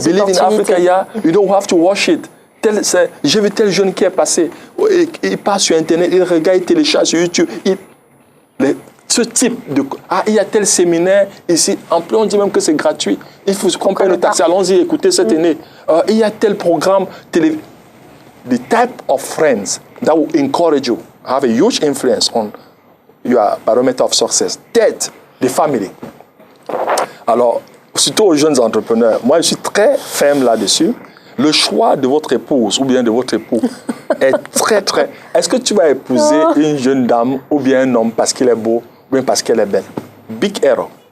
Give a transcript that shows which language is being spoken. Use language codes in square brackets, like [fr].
[en] Believe in Africa, you don't have to watch it. [fr] J'ai vu tel jeune qui est passé, il passe sur Internet, il regarde, il télécharge sur YouTube. Ce type de... Ah, il y a tel séminaire ici. En plus, on dit même que c'est gratuit. Il faut qu'on paye le taxi. Allons-y écouter cette année. Il y a tel programme télé... [en] The type of friends that will encourage you have a huge influence on your barometer of success. [fr] Tête de family. Alors, surtout aux jeunes entrepreneurs, moi, je suis très ferme là-dessus. Le choix de votre épouse ou bien de votre époux est très, très... Est-ce que tu vas épouser une jeune dame ou bien un homme parce qu'il est beau ou bien parce qu'elle est belle? [en] Big error.